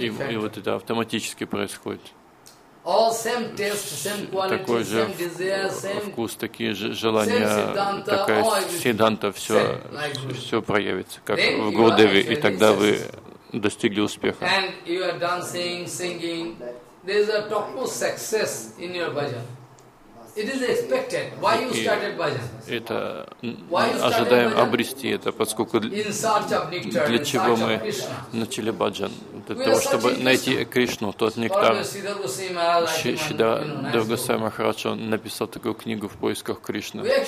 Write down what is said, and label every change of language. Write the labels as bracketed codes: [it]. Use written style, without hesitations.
[ru] И вот это автоматически происходит. [en] All same taste, same quality, same desire, same [ru] вкус, такие же желания, такая сиддханта, все проявится, как в Гурудеве, и тогда вы достигли успеха. [en] And you are dancing, singing, there is a topmost success in your bhajan. It is expected. Why you started bhajan? [ru] Это ожидаем обрести это, поскольку для чего мы начали баджан? Для того, чтобы найти Кришну, тот нектар. Шридхар Госвами Махарадж написал такую книгу «В поисках Кришны».